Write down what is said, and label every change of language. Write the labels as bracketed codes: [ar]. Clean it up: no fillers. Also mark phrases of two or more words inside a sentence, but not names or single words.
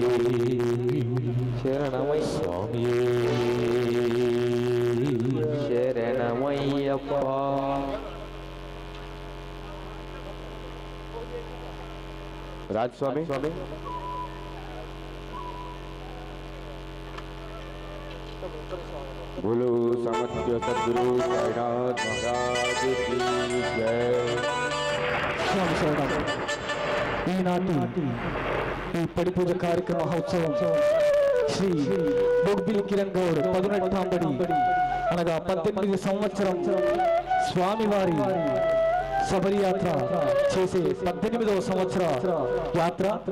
[te] శరణమయ్య స్వామి శరణమయ్యప్ప రాజ్ స్వామి [hi] बोलो समर्थ सद्गुरु साईनाथ महाराज की जय [te] స్వామి శరణం. ఈనాటి ఈ పడి పూజ కార్యక్రమ మహోత్సవం శ్రీ బొగ్బిలి కిరణ్ గౌడ్ పదునెట్టాంబడి అనగా 18 సంవత్సరం స్వామివారి శబరి యాత్ర చేసే 18వ సంవత్సర యాత్ర.